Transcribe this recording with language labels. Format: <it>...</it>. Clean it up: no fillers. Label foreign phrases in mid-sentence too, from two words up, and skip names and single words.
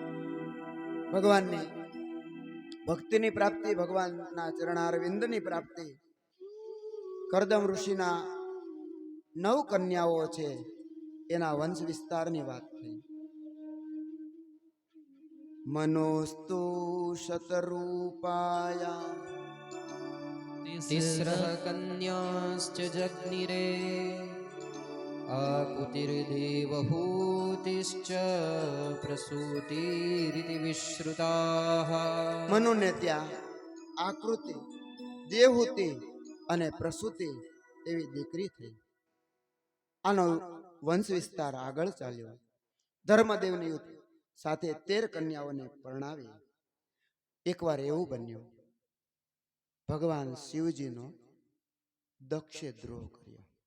<gu>ભગવાનની ભક્તિની પ્રાપ્તિ, ભગવાનના ચરણારવિંદની પ્રાપ્તિ. કરદમ ઋષિના 9 કન્યાઓ છે, એના વંશ વિસ્તારની વાત થઈ.</gu> <sa>मनोस्तु शतरूपाया तिस्रः कन्याश्च जग्निरे आकुतिर्देवहूतिश्च प्रसूतिरिति विश्रुताः.</sa> <gu>મનુને ત્યાં આકૃતિ, દેવહૂતિ અને પ્રસૂતિ એવી દીકરી થઈ. આનો વંશ વિસ્તાર આગળ ચાલ્યો. ધર્મદેવની સાથે 13 કન્યાઓને પરણાવી. એકવાર એવું બન્યું, ભગવાન શિવજીનો દક્ષે દ્રોહ કર્યો.</gu>